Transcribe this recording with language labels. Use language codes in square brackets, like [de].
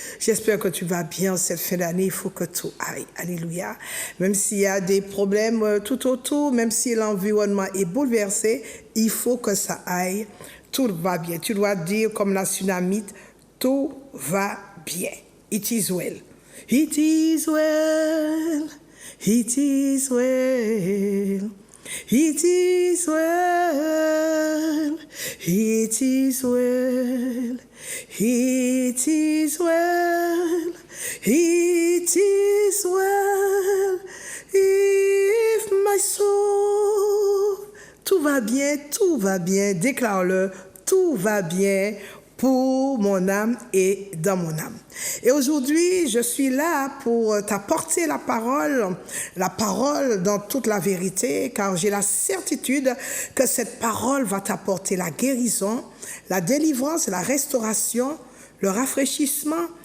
[fr] J'espère que tu vas bien cette fin d'année. Il faut que tout aille. Alléluia. Même s'il y a des problèmes tout autour, même si l'environnement est bouleversé, il faut que ça aille. Tout va bien. Tu dois dire comme la tsunamite, tout va bien. [en] It is well. It is well. It is well, it is well, it is well, it is well, it is well, if my soul. [fr] Tout va bien, déclare-le, tout va bien pour mon âme et dans mon âme. Et aujourd'hui, je suis là pour t'apporter la parole dans toute la vérité, car j'ai la certitude que cette parole va t'apporter la guérison, la délivrance, la restauration, le rafraîchissement.